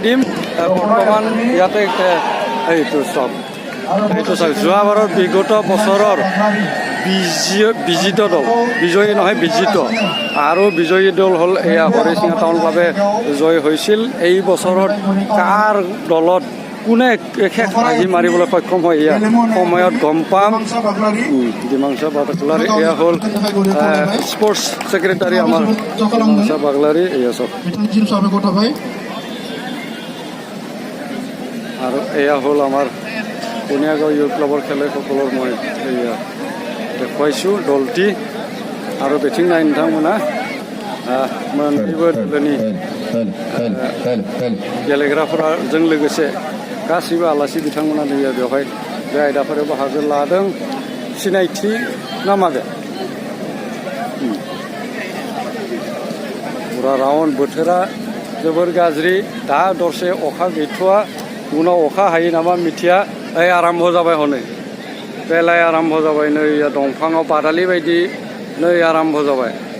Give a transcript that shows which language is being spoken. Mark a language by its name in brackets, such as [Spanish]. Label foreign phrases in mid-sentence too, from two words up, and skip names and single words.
[Assamese] দিম বৰ্তমান ইয়াতে এইটো চাওক যোৱাবাৰৰ বিগত বছৰৰ বিজিত দল বিজয়ী নহয় বিজিত আৰু বিজয়ী দল হ'ল এয়া হৰিচিঙা টাউন ক্লাবে জয় হৈছিল এই বছৰত কাৰ দলত কোনে শেষ ভাগি মাৰিবলৈ সক্ষম হয় এয়া সময়ত গম পাম ডিমাংসা বাগলাৰী এয়া হ'ল [English] sports secretary [Assamese] আমাৰ ডিমাংসা বাগলাৰী এয়া চব আৰু এয়া হ'ল আমাৰ কুনিয়াগাঁও ইউথ ক্লাবৰ খেলুৱৈসকলৰ মই এয়া দেখুৱাইছোঁ দলটি আৰু বেটিং নাই [Bodo] नोंथांमोना मोननैबो दोलोनि गेलेग्राफोरजों लोगोसे गासैबो आलासि बिथांमोना नैया बेवहाय बे आयदाफोराव बाहागो लादों सिनायथि ना माबे पुरा राउन्ड बोथोरा जोबोर गाज्रि दा दरसे अखा गैथ'वा उनाव अखा हायो नामा मिथिया ओइ आराम्भ जाबाय हनै बेलाय आराम्भ जाबाय नै दंफाङाव बादालि बायदि नै आराम्भ जाबाय